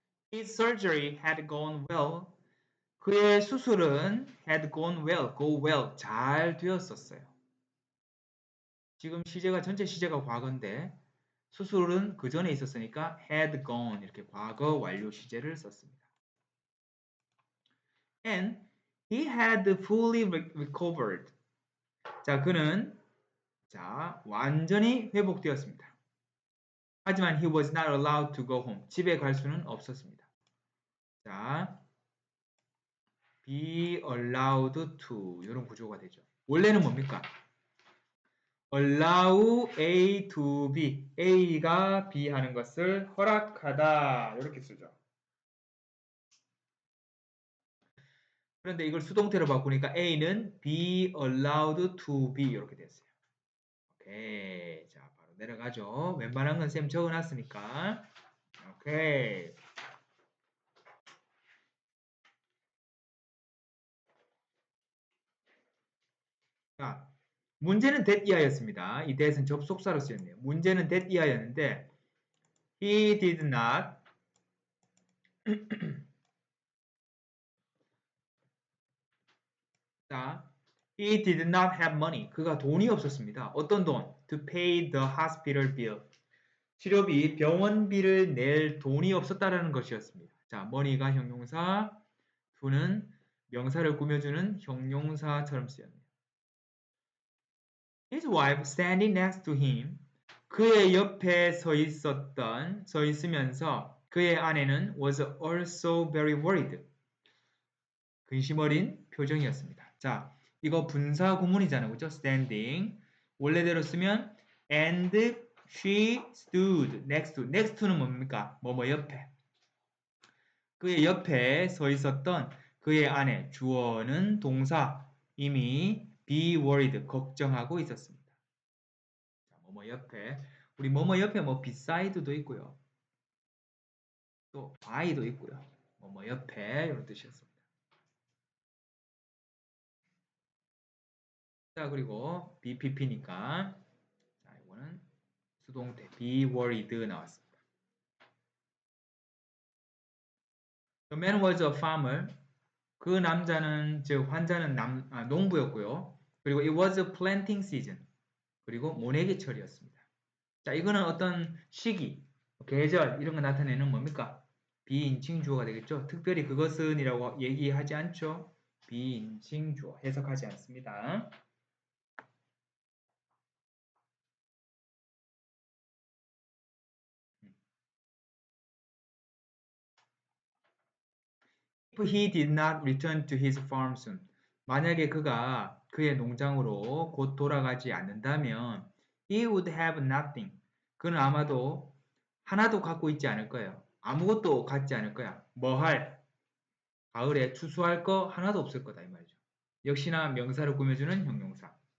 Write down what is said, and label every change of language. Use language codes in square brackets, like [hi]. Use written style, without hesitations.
[en] His surgery had gone well. [ko] 그의 수술은 [en] had gone well, go well, [ko] 잘 되었었어요. 지금 시제가 전체 시제가 과거인데 수술은 그 전에 있었으니까 had gone 이렇게 과거 완료 시제를 썼습니다. [en] And he had fully recovered. [ko] 자, 그는 완전히 회복되었습니다. 하지만 [en] he was not allowed to go home. [ko] 집에 갈 수는 없었습니다. 자, be allowed to 이런 구조가 되죠. 원래는 뭡니까? [en] allow A to B. [ko] A가 B 하는 것을 허락하다. 이렇게 쓰죠. 그런데 이걸 수동태로 바꾸니까 A는 be allowed to be 이렇게 됐어요. 오케이. 자, 바로 내려가죠. 웬만한 건 쌤 적어놨으니까. 오케이. 자, 문제는 that 이하였습니다. 이 that은 접속사로 쓰였네요. 문제는 [en] that [ko] 이하였는데 [en] he did not 자, he did not have money. [ko] 그가 돈이 없었습니다. 어떤 돈? [en] To pay the hospital bill. [ko] 치료비, 병원비를 낼 돈이 없었다라는 것이었습니다. 자, money가 형용사, to는 명사를 꾸며주는 형용사처럼 쓰였네요. [en] His wife standing next to him. [ko] 그의 옆에 서 있으면서 그의 아내는 [en] was also very worried. [ko] 근심 어린 표정이었습니다. 자, 이거 분사 구문이잖아요. 그죠? standing. 원래대로 쓰면 [en] and she stood next to. [ko] next to는 뭡니까? 뭐뭐 옆에. 그의 옆에 서 있었던 그의 아내, 주어는 동사, 이미 be worried, 걱정하고 있었습니다. 자, 뭐뭐 옆에. 우리 뭐뭐 옆에 뭐 beside도 있고요. 또 by도 있고요. 뭐뭐 옆에 이런 뜻이었습니다. 자, 그리고 BPP니까 자, 이거는 수동태 be worried 나왔습니다. [en] The man was a farmer. [ko] 그 남자는 즉 환자는 농부였고요. 그리고 [en] it was a planting season. [ko] 그리고 모내기철이었습니다. 자, 이거는 어떤 시기, 계절 이런 거 나타내는 뭡니까? 비인칭 주어가 되겠죠. 특별히 그것은이라고 얘기하지 않죠. 비인칭 주어 해석하지 않습니다. [en] If he did not return to his farm soon. [ko] 만약에 그가 그의 농장으로 곧 돌아가지 않는다면 [en] he would have nothing. [ko] 그는 아마도 하나도 갖고 있지 않을 거예요. 아무것도 갖지 않을 거야. 뭐 할? 가을에 추수할 거 하나도 없을 거다 이 말이죠. 역시나 명사를 꾸며주는 형용사.